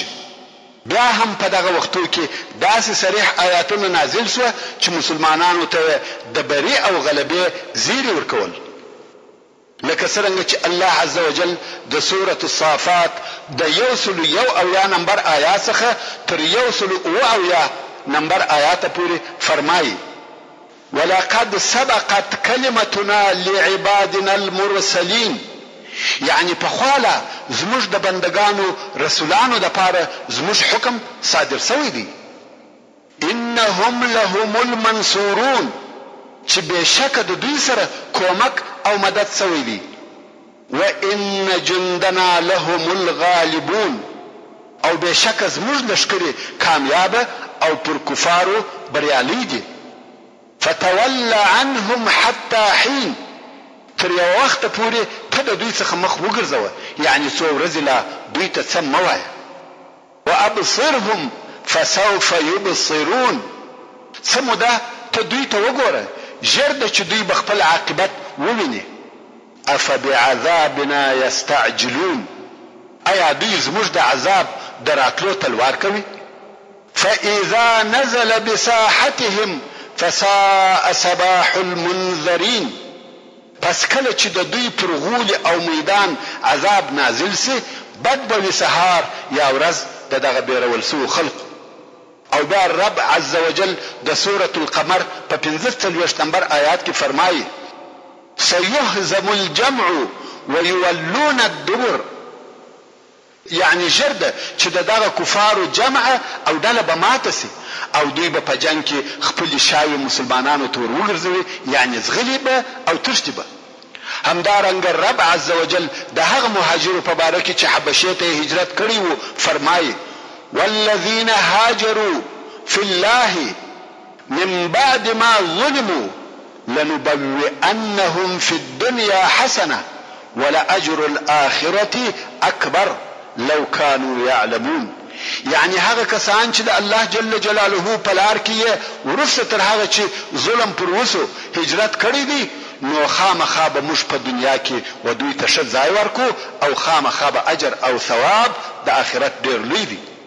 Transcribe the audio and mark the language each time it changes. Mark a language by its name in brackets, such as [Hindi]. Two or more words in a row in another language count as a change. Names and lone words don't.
[Pashto] بیا هم په دغه وختو کې داسې صریح آیاتونه نازل شوه چې مسلمانانو ته د بري او غلبې زیری ورکول، لکه څرنګه چې الله عزوجل د سورة الصافات د 101 نمبر آیات څخه تر 107 نمبر آیات پورې فرمایي: [Arabic] ولقد سبقت كلمتنا لعبادنا المرسلين، [Pashto] یعنی په خواله زموږ د بندگانو رسولانو د پاره زموږ حکم صادر شوی دی. [Arabic] انهم لهم المنصورون، [Pashto] چې بشک د دوی سره کومک او مدد شوی دی. [Arabic] وان جندنا لهم الغالبون، [Pashto] او بشک زموږ لشکري کامیابه او پر کفارو بریالي دي. [Arabic] فتول عنهم حتى حين، [Pashto] تر یو وخت پورې ته د دوی څخه مخ وګرځوه، یعنی څو ورځې لا دوی ته څه مه وایه. [Arabic] وابصرهم فسوف يبصرون، [Pashto] څه موده ته دوی ته وګوره، ژر ده چې دوی به خپل عاقبت وویني. [Arabic] افبعذابنا یستعجلون، [Pashto] ایا دوی زموږ د عذاب د راتلو تلوار کوي؟ [Arabic] فاذا نزل بساحتهم فساء صباح المنذرين، [Pashto] پس کله چې د دوی پر غول او میدان عذاب نازل سي، بد به وي سهار یا ورځ د دغه بیرول سو خلق. او بیا رب [Arabic] عز وجل [Pashto] د سورة القمر په 45 نمبر آیات کې فرمایي [Arabic] سيهزم الجمع ويولون الدبر، [Pashto] یعنی ژر ده چې دغه کفارو جمع او ډله به ماته سي او دوی به په جنگ کې خپل شاوي مسلمانانو ته ور وګرځوي، یعنی زغلي به او تښتي به. همدارنګه رب عز وجل د هغه مهاجرو په باره کې چې حبشې ته هجرت کړی وو فرمایي [Arabic] والذین هاجروا فی الله من بعد ما ظلموا لنبوئنهم فی الدنيا حسنه ولأجر الآخرة أكبر لو كانوا يعلمون. [Pashto] یعنی هغه کسان چې د الله [Arabic] جل جلاله [Pashto] په لار کې ورسته تر هغه چې ظلم پر وسو هجرت کړی دی، نو خامخا به موږ په دنیا کې و دوی ته ښه ځای ورکو او خامخا به اجر او ثواب د آخرت ډېر لوی دی.